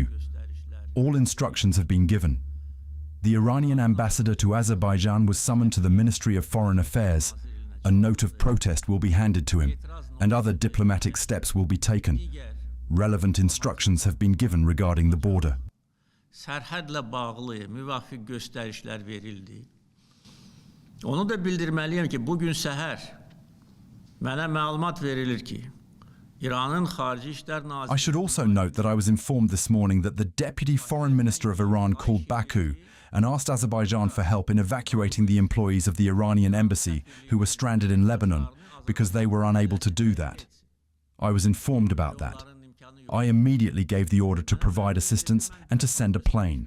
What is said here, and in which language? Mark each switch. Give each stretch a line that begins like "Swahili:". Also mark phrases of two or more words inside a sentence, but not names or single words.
English: All instructions have been given. The Iranian ambassador to Azerbaijan was summoned to the Ministry of Foreign Affairs. A note of protest will be handed to him, and other diplomatic steps will be taken. Relevant instructions have been given regarding the border.
Azerbaijani: Sərhədlə bağlı müvafiq göstərişlər verildi. Onu da bildirməliyəm ki, bugün səhər mənə məlumat verilir ki, İranın Xarici İşlər Naziri...
English: I should also note that I was informed this morning that the Deputy Foreign Minister of Iran called Baku and asked Azerbaijan for help in evacuating the employees of the Iranian embassy who were stranded in Lebanon because they were unable to do that. I was informed about that. I immediately gave the order to provide assistance and to send a plane.